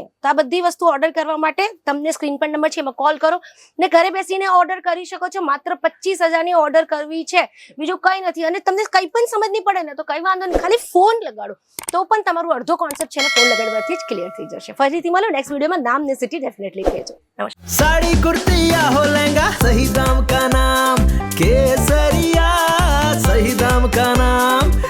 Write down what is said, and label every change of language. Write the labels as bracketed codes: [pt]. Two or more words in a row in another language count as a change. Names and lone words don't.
[gu] તો આ બધી વસ્તુ ઓર્ડર કરવા માટે તમને સ્ક્રીન પર નંબર છે, એમાં કોલ કરો ને ઘરે બેસીને ઓર્ડર કરી શકો છો. માત્ર 25,000ની ઓર્ડર કરવી છે, બીજું કંઈ નથી. અને તમને કંઈ પણ સમજ નહીં પડે ને તો કંઈ વાંધો નહીં, ખાલી ફોન લગાડો તો પણ તમારું અડધો કોન્સેપ્ટ છે ને ફોન લગાડવાથી જ ક્લિયર થઈ જશે. ફરીથી મળો નેક્સ્ટ વિડીયોમાં. નામ ને સિટી ડેફિનેટલી કહેજો. નમસ્કાર. [hi] साड़ी कुर्ती या हो लहंगा, सही दाम का नाम केसरिया, सही दाम का नाम.